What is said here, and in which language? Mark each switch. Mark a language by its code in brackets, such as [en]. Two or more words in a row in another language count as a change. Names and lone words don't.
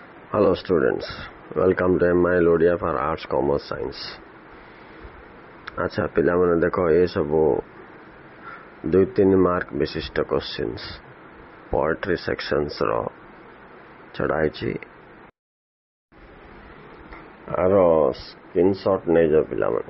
[en] Hello students, welcome to MIL Odia for Arts, Commerce, Science. [or] अच्छा पिलाମାନେ ଦେଖ ଏ ସବୁ 2-3 ମାର୍କ ବିଶିଷ୍ଟ [en] questions poetry sections [or] ର ଛଡ଼ାଇଛି। ଆର ସ୍କ୍ରିନଶଟ୍ ନେଇଯାଅ ପିଲାମାନେ।